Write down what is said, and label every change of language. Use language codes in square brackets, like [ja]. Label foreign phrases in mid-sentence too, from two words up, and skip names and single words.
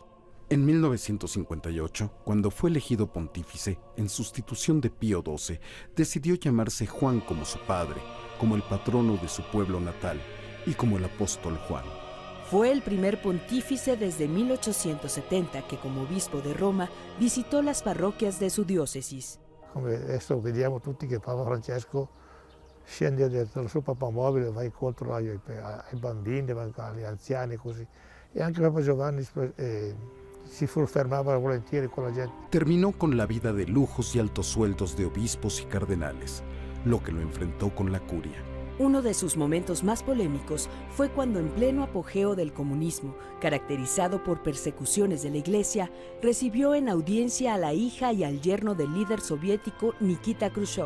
[es] En 1958, cuando fue elegido pontífice, en sustitución de Pío XII, decidió llamarse Juan como su padre, como el patrono de su pueblo natal y como el apóstol Juan. Fue el primer pontífice desde 1870 que, como obispo de Roma, visitó las parroquias de su diócesis. [it] Come adesso vediamo tutti che Papa Francesco scende dal suo papamobile, va incontro ai bambini, agli anziani, così. E anche Papa Giovanni si fermaba volentieri con la gente. [es] Terminó con la vida de lujos y altos sueldos de obispos y cardenales, lo que lo enfrentó con la curia. Uno de sus momentos más polémicos fue cuando, en pleno apogeo del comunismo, caracterizado por persecuciones de la Iglesia, recibió en audiencia a la hija y al yerno del líder soviético Nikita Khrushchev.